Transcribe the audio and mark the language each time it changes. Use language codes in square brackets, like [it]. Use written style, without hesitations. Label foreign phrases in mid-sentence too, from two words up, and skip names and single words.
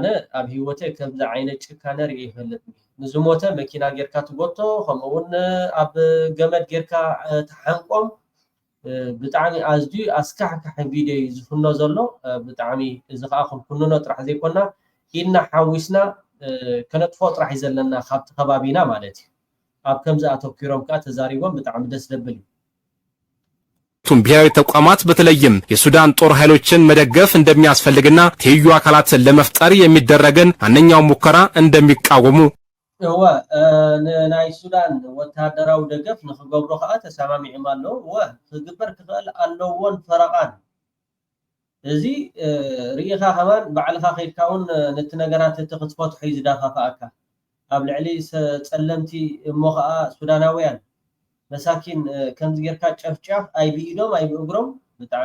[ti] ኣብ ሂወተይ ከምዚ ዓይነት ጭካነ ርኢ ይፈልጥኒ ንዝሞተ መኪና ጌርካ ትጎቶ ከምኡውን ኣብ ገመድ ጌርካ ተሓንቆም ብጣዕሚ ኣዝዩ ኣስካሕካሕ ቪድዮ ዝፍኖ ዘሎ ብጣዕሚ እዚ ከዓ ክንኩንኖ ጥራሕ ዘይኮና ኢድና ሓዊስና ከነጥፎ ጥራሕ እዩ ዘለና ካብቲ ከባቢና ማለት እዩ ኣብ ከምዚ ኣተኪሮም ከዓ ተዛሪቦም ብጣዕሚ ደስ ደብል እዩ። [am] ሁለቱም ብሔራዊ ተቋማት በተለይም የሱዳን ጦር ኃይሎችን መደገፍ እንደሚያስፈልግና ትይዩ አካላትን ለመፍጠር የሚደረግን ማንኛውም ሙከራ እንደሚቃወሙ [ti] ናይ ሱዳን ወታደራዊ ደገፍ ንኽገብሩ ከዓ ተሰማሚዖም ኣለዉ ክግበር ክኽእል ኣለዎን ፈረቓን እዚ ርኢኻ ከማን ባዕልኻ ከይድካ እውን ነቲ ነገራት እቲ ክትፈትሖ እዩ ዝዳፋፍኣካ ኣብ ልዕሊ ጸለምቲ እሞ ከዓ ሱዳናውያን መሳኪን ከምዚ ጌርካ ጨፍጫፍ ኣይብኢዶም ኣይብእግሮም ብጣዕሚ